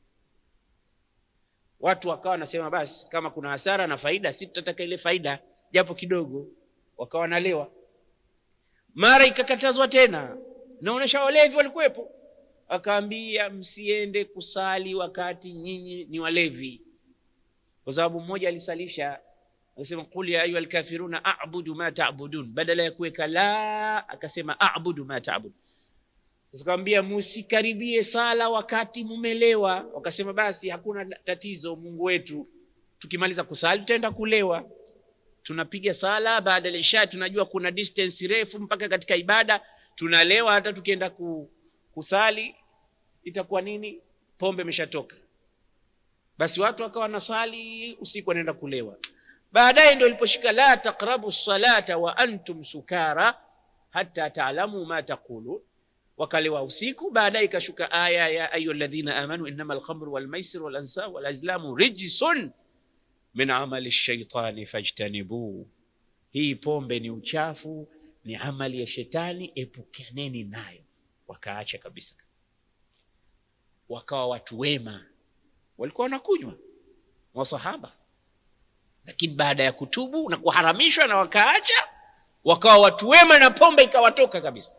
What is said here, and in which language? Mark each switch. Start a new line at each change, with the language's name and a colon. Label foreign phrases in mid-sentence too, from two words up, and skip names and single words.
Swahili: Watu wakawa nasema basi kama kuna hasara na faida, si tutataka ile faida japo kidogo, wakawa nalewa. Mara ikakatazwa tena, naonesha walevi walikuwepo, akaambia msiende kusali wakati nyinyi ni walevi, kwa sababu mmoja alisalisha akasema
Arabic: قل يا أيها الكافرون أعبد ما تعبدون,
Swahili: badala ya kuweka la akasema
Arabic: أعبد ما تعبدون.
Swahili: Sasa kaambia msikaribie sala wakati mumelewa, wakasema basi hakuna tatizo Mungu wetu, tukimaliza kusali tutaenda kulewa. Tunapiga sala baada ya isha, tunajua kuna distance refu mpaka katika ibada, tunalewa hata tukienda kusali itakuwa nini? Pombe imeshatoka. Basi watu wakawa nasali usiku wanaenda kulewa. Baadaye ndio iliposhika
Arabic: لا تقربوا الصلاة وأنتم سكارى حتى تعلموا ما تقولون,
Swahili: wakalewa usiku. Baadaye ikashuka aya ya
Arabic: أيها الذين آمنوا إنما الخمر والميسر والأنصاب والأزلام رجس من عمل الشيطان فاجتنبوا.
Swahili: Hii pombe ni uchafu, ni amali ya shetani, epukaneni nayo. Wakaacha kabisa. Wakawa watu wema, walikuwa wanakunywa wasahaba, lakini baada ya kutubu na kuharamishwa na wakaacha, wakawa watu wema na pombe ikawatoka kabisa.